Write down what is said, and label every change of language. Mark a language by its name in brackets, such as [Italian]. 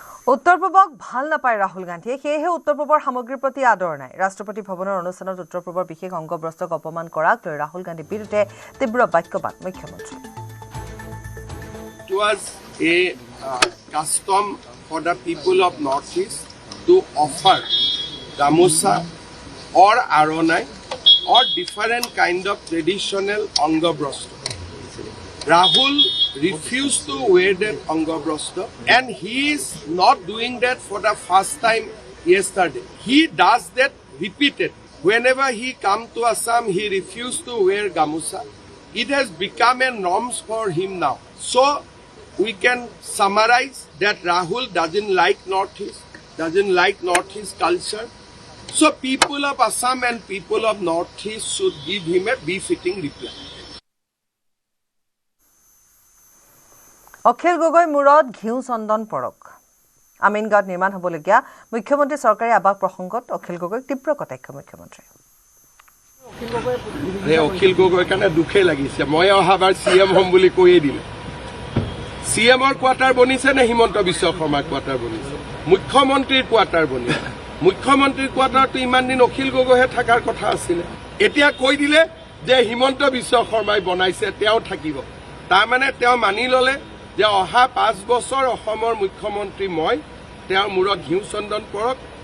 [Assamese] উত্তৰ পূবক ভাল নাপায় ৰাহুল গান্ধীয়ে সেয়েহে উত্তৰ পূবৰ সামগ্ৰীৰ প্ৰতি আদৰ নাই ৰাষ্ট্ৰপতি ভৱনৰ অনুষ্ঠানত উত্তৰ পূবৰ বিশেষ অংগবস্ত্ৰক অপমান কৰাক লৈ ৰাহুল গান্ধীৰ বিৰুদ্ধে তীব্ৰ বাক্যবাদ মুখ্যমন্ত্ৰী [English] It was a custom for the people of Northeast to offer gamusa or aronai or different kind of traditional angabrastra. Rahul refused to wear that angabrastra and he is not doing that for the first time yesterday. He does that repeatedly. Whenever he come to Assam, he refused to wear gamusa. It has become a norm for him now. So we can summarize that Rahul doesn't like Northeast, doesn't like Northeast culture. So people of Assam and people of Northeast should give him a befitting reply. [Assamese] Akhil Gogoi মূৰত ঘিউ চন্দন পৰক আমিনগাঁৱত নিৰ্মাণ হ'বলগীয়া মুখ্যমন্ত্ৰী চৰকাৰী আৱাস প্ৰসংগত অখিল গগৈক তীব্ৰ কটাক্ষ মুখ্যমন্ত্ৰী অখিল গগৈৰ কাৰণে দুখেই লাগিছে মই অহাবাৰ CM হ'ম বুলি কৈয়ে দিলে CMৰ কোৱাৰ্টাৰ বনিছে নে হিমন্ত বিশ্ব শৰ্মাৰ কোৱাৰ্টাৰ বনিছে মুখ্যমন্ত্ৰীৰ কোৱাৰ্টাৰ বনিছে মুখ্যমন্ত্ৰীৰ কোৱাৰ্টাৰটো ইমান দিন অখিল গগৈহে থকাৰ কথা আছিলে এতিয়া কৈ দিলে যে হিমন্ত বিশ্ব শৰ্মাই বনাইছে তেওঁ থাকিব তাৰমানে তেওঁ মানি ল'লে যে অহা 5 বছৰ অসমৰ মুখ্যমন্ত্ৰী মই তেওঁৰ মূৰত ঘিউ চন্দন পৰক